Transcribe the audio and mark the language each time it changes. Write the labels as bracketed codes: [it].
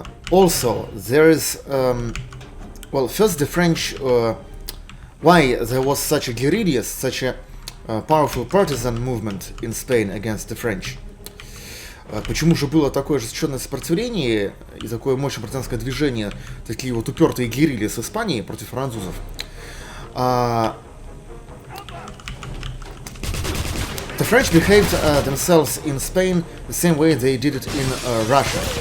[en] Also, there is, well, first the French, why there was such a guerrillas, such a powerful partisan movement in Spain against the French. [ru] Почему же было такое ожесточенное сопротивление и такое мощное партизанское движение, такие вот упертые герильи с Испании против французов? [en] The French behaved themselves in Spain the same way they did it in Russia.